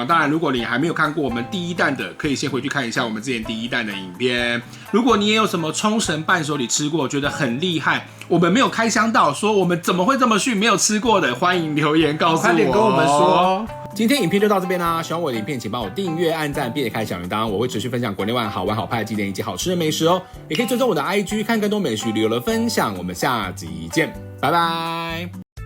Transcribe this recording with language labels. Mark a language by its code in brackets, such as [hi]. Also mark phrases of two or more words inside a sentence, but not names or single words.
[zh] 當然，如果你還沒有看過我們第1彈的，可以先回去看一下我們之前第1彈的影片。如果你也有什麼沖繩伴手禮吃過，覺得很厲害，我們沒有開箱到，說我們怎麼會這麼遜，沒有吃過的，歡迎留言告訴我，快點跟我們說。今天影片就到這邊啦，喜歡我的影片請幫我訂閱、按讚並且開小鈴鐺，我會持續分享國內外好玩好拍的景點以及好吃的美食哦。也可以追蹤我的 IG 看更多美食旅遊的分享。我們下集見，拜拜。